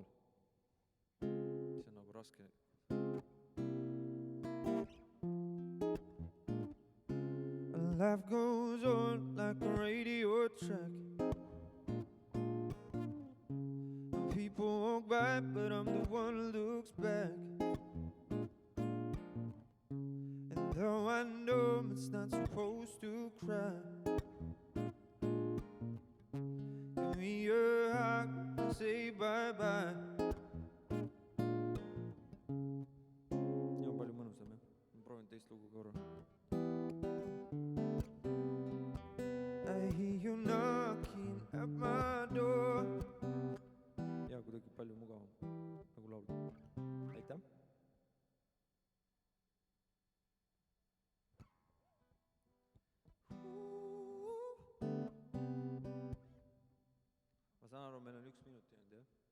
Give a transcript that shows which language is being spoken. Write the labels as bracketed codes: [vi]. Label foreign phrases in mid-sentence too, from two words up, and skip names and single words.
[et] See on nagu raske. [en] Life goes on like a radio track. People walk by, but I'm the one who looks back. And though I know it's not supposed to cry, give me your hug and say bye-bye. [et] Nii on palju mõnusam, jah? Ma proovin teist lugu korra. [en] I hear you knocking at my door. [et] Ja, kuidagi palju mugavam nagu laulda. Aitäh! Ma saan aru, meil on 1 minut jäänud, jah?